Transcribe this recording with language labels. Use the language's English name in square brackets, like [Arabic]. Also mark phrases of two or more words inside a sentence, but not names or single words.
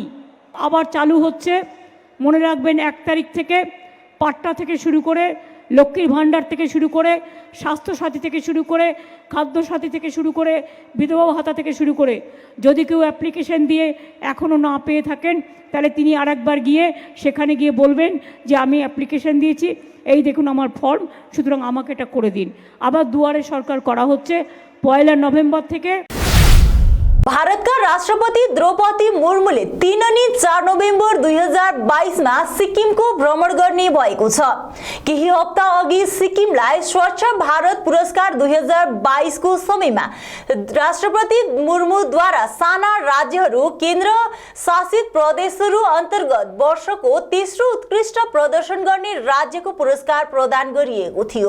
[Bangla] আবার চালু হচ্ছে, মনে রাখবেন 1 তারিখ থেকে পাট্টা থেকে শুরু করে লক্ষ্মীর ভাণ্ডার থেকে শুরু করে স্বাস্থ্যসাথী থেকে শুরু করে খাদ্যসাথী থেকে শুরু করে বিধবা ভাতা থেকে শুরু করে যদি কেউ অ্যাপ্লিকেশন দিয়ে এখনও না পেয়ে থাকেন তাহলে তিনি আরেকবার গিয়ে সেখানে গিয়ে বলবেন যে আমি অ্যাপ্লিকেশন দিয়েছি, এই দেখুন আমার ফর্ম, সুতরাং আমাকে এটা করে দিন। আবার দুয়ারে সরকার করা হচ্ছে 1 নভেম্বর থেকে। [Nepali] भारतका राष्ट्रपति द्रौपदी मुर्मुले 3 अनि 4 नोभेम्बर 2022 मा सिक्किमको भ्रमण गर्ने भएको छ। केही हप्ता अघि सिक्किमलाई स्वच्छ भारत पुरस्कार 2022 को समयमा राष्ट्रपति मुर्मुद्वारा साना राज्यहरू केन्द्र शासित प्रदेशहरू अन्तर्गत वर्षको तेस्रो उत्कृष्ट प्रदर्शन गर्ने राज्यको पुरस्कार प्रदान गरिएको थियो।